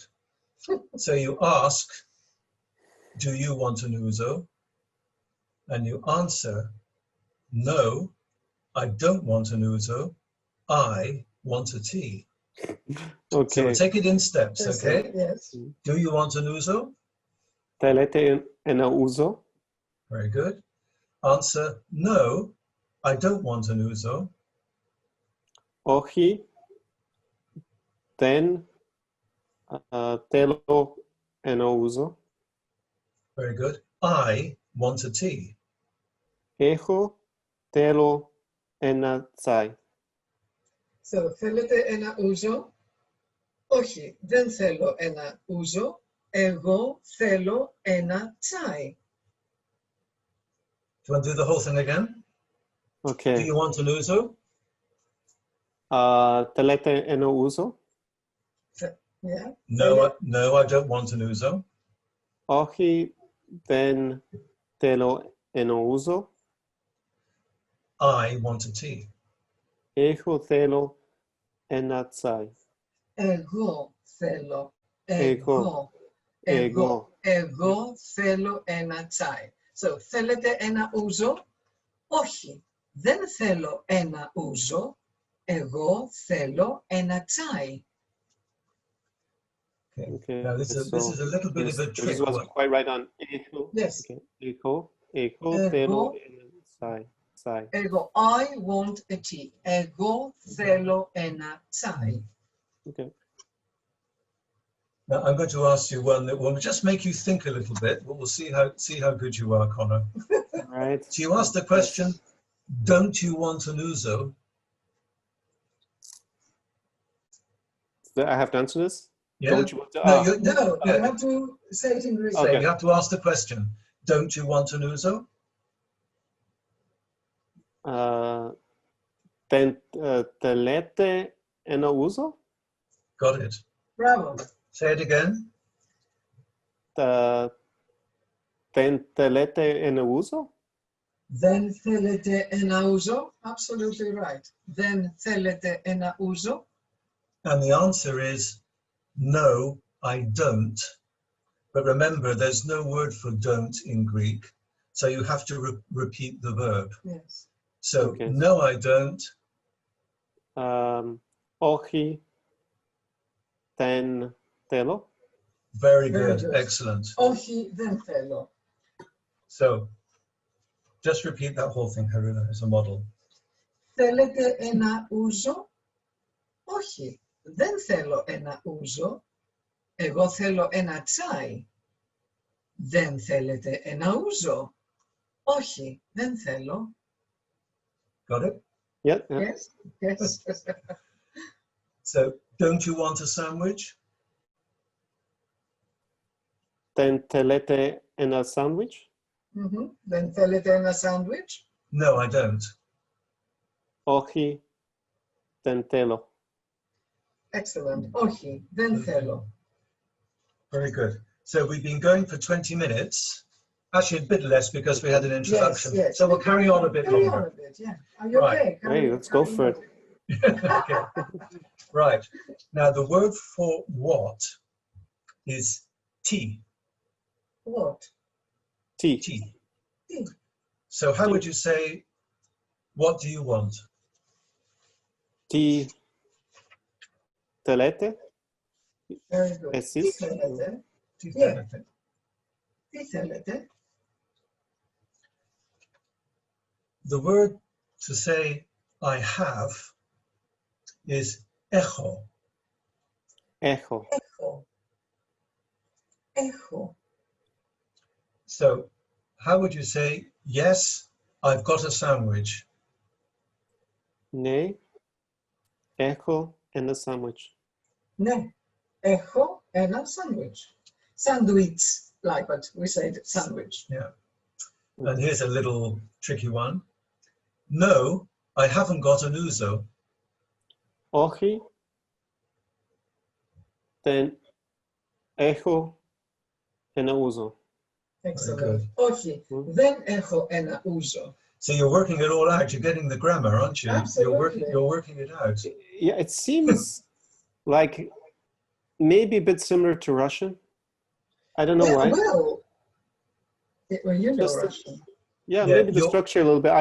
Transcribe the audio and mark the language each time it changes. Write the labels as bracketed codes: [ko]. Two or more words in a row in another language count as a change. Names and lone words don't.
[en] So you ask, do you want an ouzo? And you answer, no, I don't want an ouzo. I want a tea. So Okay. we'll take it in steps, Yes, okay? Yes. Do you want an ouzo? [el] Θέλετε ένα ούζο? [en] Very good. Answer, no, I don't want an ouzo. [el] Όχι, δεν θέλω ένα ούζο. [en] Very good. I want a tea. [el] Θέλω ένα τσάι. So, θέλετε ένα ούζο? Όχι, δεν θέλω ένα ούζο. Εγώ θέλω ένα τσάι. [en] Do you want to do the whole thing again? Do Okay. you want an ouzo? [el] Θέλετε ένα ούζο? [en] Yeah. No, I don't want an ouzo. [el] Όχι, δεν θέλω ένα ούζο. [en] I want a tea. [el] Θέλω ένα τσάι. Εγώ θέλω. Εγώ. Εγώ θέλω ένα τσάι. So, θέλετε ένα ούζο? Όχι, δεν θέλω ένα ούζο. Εγώ θέλω ένα τσάι. [en] Okay. Now this is a little bit of a trick. This wasn't quite right on. Yes. [el] Okay. Θέλω ένα τσάι. Εγώ, [en] I want a tea. [el] Εγώ θέλω ένα τσάι. [en] Okay. Now I'm going to ask you one that will just make you think a little bit, but we'll see how good you are, Conor. All right. So you ask the question, don't you want an ouzo? I have to answer this? Yeah? Don't you want to? No, No, you have to say it in Greek. Okay. You have to ask the question, don't you want an ouzo? [el] Θέλετε ένα ούζο? [en] Got it. Bravo. Say it again. [el] Δεν θέλετε ένα ούζο? Δεν θέλετε ένα ούζο? [en] Absolutely right. [el] Δεν θέλετε ένα ούζο? [en] And the answer is, no, I don't. But remember, there's no word for don't in Greek, so you have to repeat the verb. Yes. So, Okay. no, I don't. [el] Όχι, δεν θέλω. [en] Very Very good. good. Excellent. [el] Όχι, δεν θέλω. [en] So, just repeat that whole thing, Haruna, as a model. [el] Θέλετε ένα ούζο? Όχι, δεν θέλω ένα ούζο. Εγώ θέλω ένα τσάι. Δεν θέλετε ένα ούζο? Όχι, δεν θέλω. [en] Got it? Yeah. Yes, yes. So, don't you want a sandwich? [el] Δεν θέλετε ένα σάντουιτς? Δεν θέλετε ένα σάντουιτς? [en] No, I don't. [el] Όχι, δεν θέλω. Excellent. Όχι, δεν θέλω. [en] Very good. So we've been going for 20 minutes. Actually, a bit less because we had an introduction. Yes. So we'll carry on a bit Carry on longer. a bit, yeah. Are you Right. okay? Hey, let's go for it. Okay. Right. Now, the word for what is tea. What? Tea. Tea. Tea. So how would you say, what do you want? [el] Τι θέλετε? [en] Very good. [el] Εσείς? Τι θέλετε? Τι [en] Yeah. [el] θέλετε? Τι θέλετε? [en] The word to say I have is echo. [el] Έχω. Έχω. Έχω. [en] So how would you say, yes, I've got a sandwich? [el] Ναι. Έχω ένα sandwich. Ναι. Έχω ένα sandwich. [en] Sandwich, like, but we say sandwich. Yeah. And here's a little tricky one. No, I haven't got an ouzo. [el] Όχι. Δεν έχω ένα ούζο. [en] Excellent. good. [el] Όχι, δεν έχω ένα ούζο. [en] So you're working it all out. You're getting the grammar, aren't you? Absolutely. You're working it out. Yeah, it seems like maybe a bit similar to Russian. I don't know why. Well, you know Just- Russian. Yeah, Yeah, maybe the you're- structure a little bit.